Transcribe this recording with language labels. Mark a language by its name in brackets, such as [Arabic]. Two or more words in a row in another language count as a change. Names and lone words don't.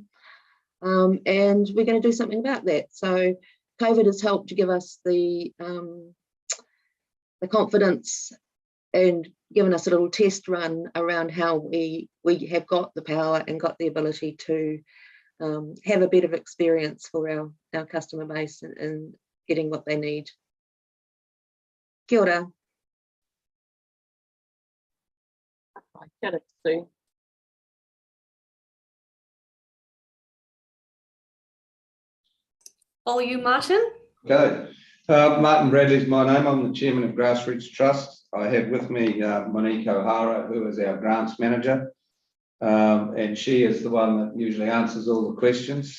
[English] And we're going to do something about that. So COVID has helped to give us the confidence and given us a little test run around how we have got the power and got the ability to have a bit of experience for our customer base and getting what they need. [Māori] Kia ora. Kia ora, Sue. [English] All you, Martin? Okay, Martin Bradley is my name. I'm the chairman of Grassroots Trust. I have with me Monique O'Hara, who is our grants manager, and she is the one that usually answers all the questions.